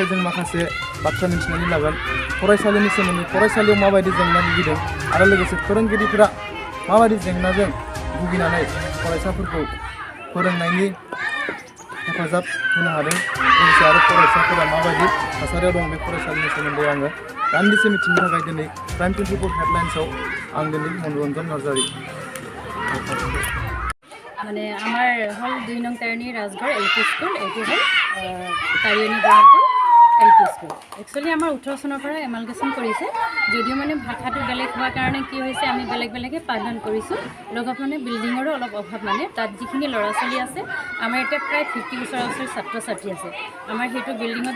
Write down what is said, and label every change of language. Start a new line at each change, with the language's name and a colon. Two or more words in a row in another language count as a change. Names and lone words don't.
Bodo: जों माखासे बाथ्रा मिथिनानै लागोन फरायसालिनि सोमोन्दै फरायसालियाव माबायदि जेंना भुगिदों आरो लोगोसे फोरोंगिरिफोरा माबायदि जेंनाजों भुगिनानै फरायसाफोरखौ फोरोंनायनि हेफाजाब होनो हादों लोगोसे आरो फरायसाफोरा माबायदि थासारियाव दं बे फरायसालिनि सोमोन्दै आङो दान्दिसे मिथिनो थाखाय दिनै प्राइम 24 हेडलाइन्सआव आं दिनै मनरन्जन नार्जारि
Assamese: মানে আমার হল 2 নং তারিণী রাজগড় LP স্কুল এটি হল তারিণী ব্ৰহ্মপুৰ LP স্কুল একচুৱেলি আমাৰ 18 চনৰ পৰা এমালগেশ্যন কৰিছে যদিও মানে ভাষাটো বেলেগ হোৱাৰ কাৰণে কি হৈছে আমি বেলেগে পাঠদান কৰিছোঁ লগত মানে বিল্ডিঙৰো অলপ অভাৱ মানে তাত যিখিনি ল'ৰা ছোৱালী আছে আমাৰ এতিয়া প্ৰায় 50 ওচৰা-ওচৰি ছাত্ৰ ছাত্ৰী আছে আমাৰ সেইটো বিল্ডিঙত